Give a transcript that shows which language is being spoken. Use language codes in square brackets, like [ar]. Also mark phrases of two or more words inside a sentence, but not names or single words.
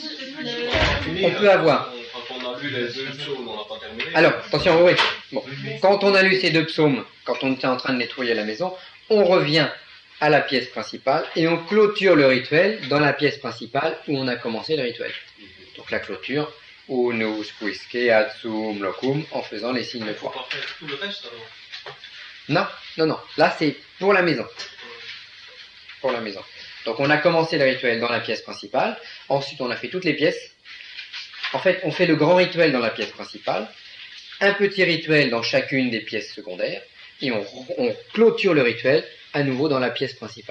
[fr] On peut avoir... Quand on a lu les 2 psaumes, on n'a pas terminé. Alors, attention, oui. Bon. Quand on a lu ces 2 psaumes, quand on était en train de nettoyer la maison, on revient à la pièce principale et on clôture le rituel dans la pièce principale où on a commencé le rituel. Donc la clôture, [la] unus quisque adsum locum, [fr] en faisant les signes de croix. Il ne faut pas faire tout le reste alors? Non. Là, c'est pour la maison. Pour la maison. Donc on a commencé le rituel dans la pièce principale, ensuite on a fait toutes les pièces. En fait, on fait le grand rituel dans la pièce principale, un petit rituel dans chacune des pièces secondaires, et on clôture le rituel à nouveau dans la pièce principale.